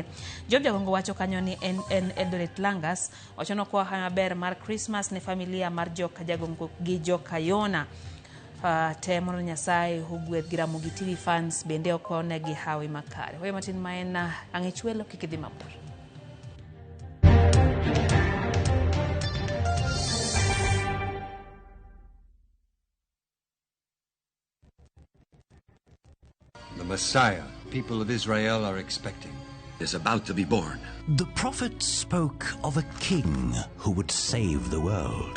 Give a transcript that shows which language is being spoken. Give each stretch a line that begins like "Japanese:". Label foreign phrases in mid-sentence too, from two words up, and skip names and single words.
Luo (Kenya and Tanzania): Job Jagongo wacho kanyo ni en Eldoret Langas wacho no kwa maber mar Christmas ne familia mar Joka Jagongo gi Joka Yona. Temono Nyasaye hugweth gi Ramogi TV fans bende okone gi hawi makare. Hoyo matin maena ang'e chwelo kikidhi mabor.
English: The Messiah people of Israel are expecting is about to be born. The prophet spoke of a king who would save the world.